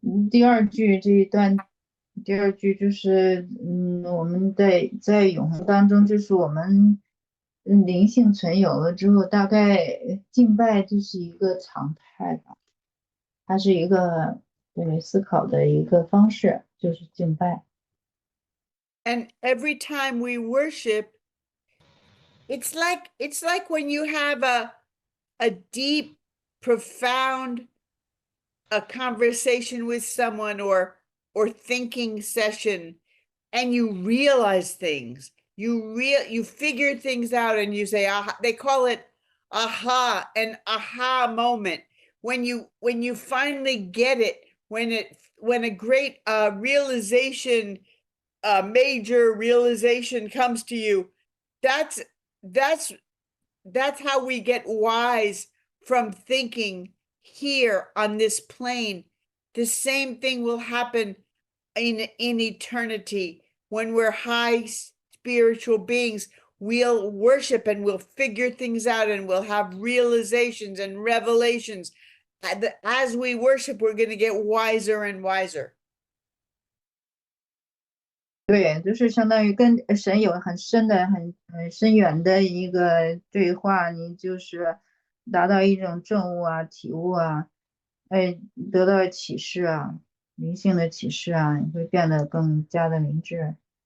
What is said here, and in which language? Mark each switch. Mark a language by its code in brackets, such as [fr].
[zh] 第二句这一段，第二句就是，我们在永恒当中，就是我们灵性存有了之后，大概敬拜就是一个常态吧，它是一个对思考的一个方式，就是敬拜。 [en] And every time we worship, it's like when you have a deep, profound a conversation with someone or thinking session, and you realize things. You figure things out, and you say, aha. They call it an aha moment. When you finally get it, when a great realization, a major realization comes to you, that's how we get wise from thinking here on this plane. The same thing will happen in eternity. When we're high spiritual beings, we'll worship and we'll figure things out and we'll have realizations and revelations. As we worship, we're going to get wiser and wiser. [zh] 对，就是相当于跟神有很深的、很深远的一个对话，你就是达到一种证悟啊、体悟啊，得到启示啊、灵性的启示啊，你会变得更加的明智。